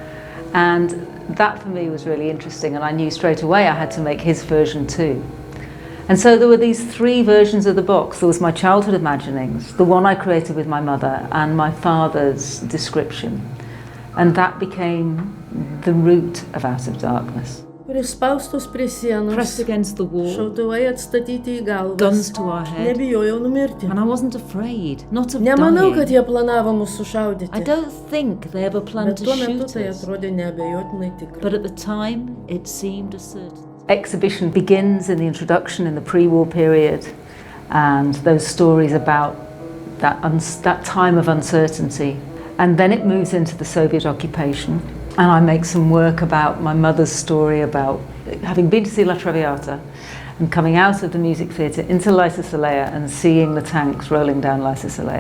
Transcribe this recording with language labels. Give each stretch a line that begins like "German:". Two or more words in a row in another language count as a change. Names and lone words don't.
English: And that for me was really interesting, and I knew straight away I had to make his version too. And so there were these 3 versions of the box. There was my childhood imaginings, the one I created with my mother, and my father's description. And that became the root of Out of Darkness.
Lithuanian: Prispaustos prie sienos,
English: Pressed against the wall,
Lithuanian: šautuvai atstatyti į galvas.
English: guns to our head,
Lithuanian: Nebijojau numirti.
English: and I wasn't afraid, not of
Lithuanian: Nemanau, kad
English: dying.
Lithuanian: jie planavo mus sušaudyti.
English: I don't think they ever planned
Lithuanian: Bet
English: to
Lithuanian: tuo metu
English: shoot
Lithuanian: tai
English: us,
Lithuanian: atrodė neabejotinai tikra.
English: but at the time it seemed a certainty. Exhibition begins in the introduction in the pre-war period, and those stories about that time of uncertainty. And then it moves into the Soviet occupation, and I make some work about my mother's story about having been to see La Traviata and coming out of the music theatre into La Sicilea and seeing the tanks rolling down La Sicilea.